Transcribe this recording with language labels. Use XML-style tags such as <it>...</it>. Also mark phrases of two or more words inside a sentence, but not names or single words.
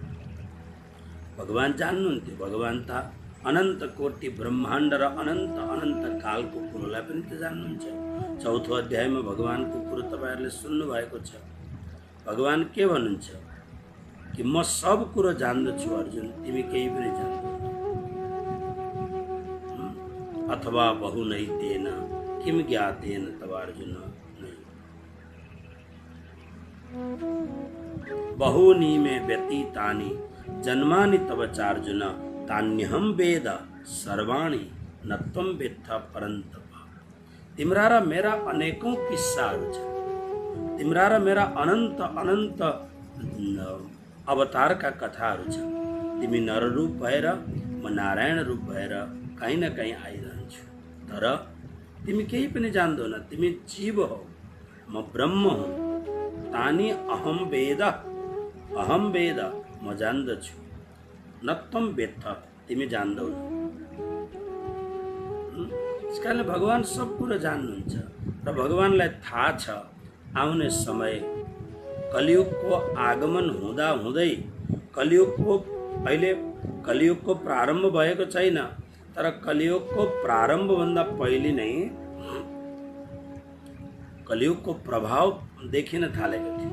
<ne>भगवान जान्नुहुन्थ्यो, भगवान त अनन्त कोटि ब्रह्माण्ड र अनन्त अनन्त कालको कुरोलाई पनि त जान्नुहुन्छ। चौथो अध्यायमा भगवानको कुरो तपाईँहरूले सुन्नु भएको छ। भगवान के भन्नुहुन्छ कि म सब कुरो जान्दछु अर्जुन, तिमी केही पनि जान्दैनौ।</ne> <sa>अथवा बहु नै तेन किम ज्ञातेन तव अर्जुन नै बहुनी में व्यतीतानि जन्मानि तव चार्जुन तान्यहम वेद सर्वाणी न त्वं वेत्थ परन्तप।</sa> <ne>तिम्रा र मेरा अनेकौं किस्साहरू छन्, तिम्रा र मेरा अनन्त अनन्त अवतारका कथाहरू छन्। तिमी नर रूप भएर म नारायण रूप भएर कहीँ न कहीँ आइरहन्छु, तर तिमी केही पनि जान्दैनौ। तिमी जीव हौ, म ब्रह्म हुँ।</ne> <sa>तानी अहम वेद</sa> <ne>म जान्दछु,</ne> <sa>न त्वं वेत्थ</sa> <ne>तिमी जान्दैनौ। त्यसकारणले भगवान सब कुरो जान्नुहुन्छ र भगवानलाई थाहा छ आउने समय कलियुगको आगमन हुँदा हुँदै कलियुगको प्रारम्भ भएको छैन, तर कलियुगको प्रारम्भभन्दा पहिले नै कलियुगको प्रभाव देखिन थालेको थियो।</ne>